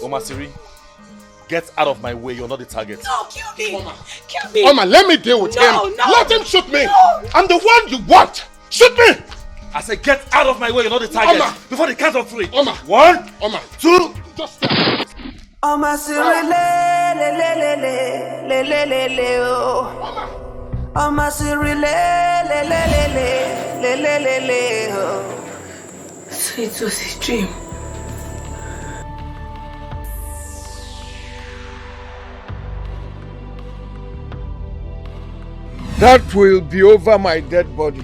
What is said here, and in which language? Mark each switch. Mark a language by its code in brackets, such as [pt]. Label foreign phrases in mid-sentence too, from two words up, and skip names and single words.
[en] Oma Siri, get out of my way, you're not the target. No, kill me! Oma. Kill me! Oma, let me deal with him! No! Let him shoot me! No. I'm the one you want! Shoot me! I said get out of my way, you're not the target. Oma. Before the count of 3. Oma. 1, Oma. 2. Just stop. Oma Siri le oh. Oma Siri le oh. So it was a dream. That will be over my dead body.